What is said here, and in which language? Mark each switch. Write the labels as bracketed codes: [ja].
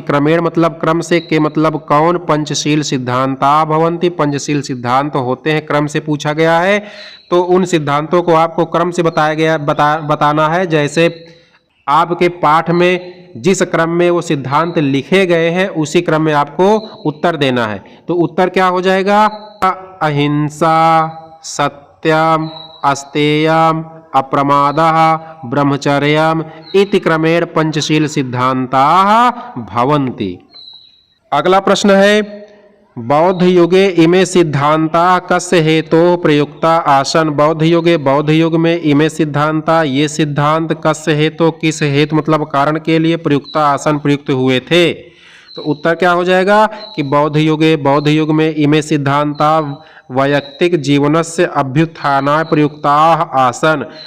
[hi] क्रमेण मतलब क्रम से, के मतलब कौन, [sa] पंचशील सिद्धांता भवन्ति [hi] पंचशील सिद्धांत होते हैं। क्रम से पूछा गया है तो उन सिद्धांतों को आपको क्रम से बताना है। जैसे आपके पाठ में जिस क्रम में वो सिद्धांत लिखे गए हैं उसी क्रम में आपको उत्तर देना है। तो उत्तर क्या हो जाएगा? [sa] अहिंसा, सत्यम, अस्तेयम, अप्रमादः, ब्रह्मचर्यम इति क्रमेण पंचशील सिद्धांताः भवन्ति। [hi] अगला प्रश्न है, [sa] बौद्ध युगे इमे सिद्धांता कस्य हेतोः प्रयुक्ता आसन। [hi] बौद्ध युग में [sa] इमे सिद्धांता, [hi] ये सिद्धांत [sa] कस्य हेतु, [hi] किस हेतु मतलब कारण के लिए [sa] प्रयुक्ता आसन [hi] प्रयुक्त हुए थे। तो उत्तर क्या हो जाएगा कि बौद्ध युग में [sa] इमे सिद्धांता वैयक्तिक जीवनस्य अभ्युत्थानाय प्रयुक्ताः आसन।